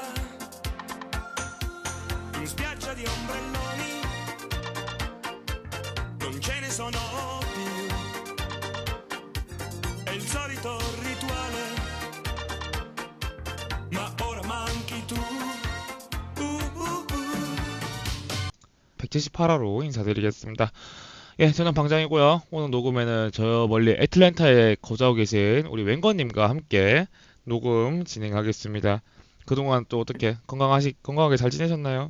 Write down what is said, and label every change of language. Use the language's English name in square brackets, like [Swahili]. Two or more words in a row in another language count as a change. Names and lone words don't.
[Italian] In spiaggia di ombrelloni non ce ne sono più. È il solito rituale, ma ora manchi tu. [Korean] 178화로 인사드리겠습니다. 예, 저는 방장이고요. 오늘 녹음에는 저 멀리 애틀랜타에 거주하고 계신 우리 웬거님과 함께 녹음 진행하겠습니다. 그동안 또 어떻게 건강하게 잘 지내셨나요?